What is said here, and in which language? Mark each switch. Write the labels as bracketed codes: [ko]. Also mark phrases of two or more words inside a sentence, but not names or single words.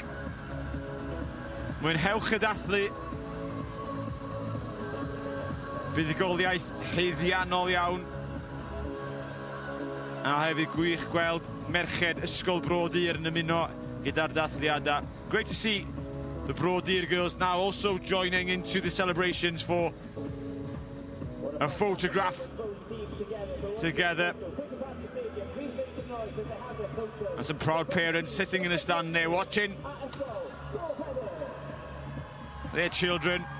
[cy] Mwynhewch y dathlu. Buddigoliaeth haeddiannol iawn. A hefyd gwych gweld merched ysgol Bro Dir yn ymuno gyda'r dathliadau. [en] Great to see the Bro Dir girls now also joining into the celebrations for a photograph together. And some proud parents sitting in the stand there watching their children.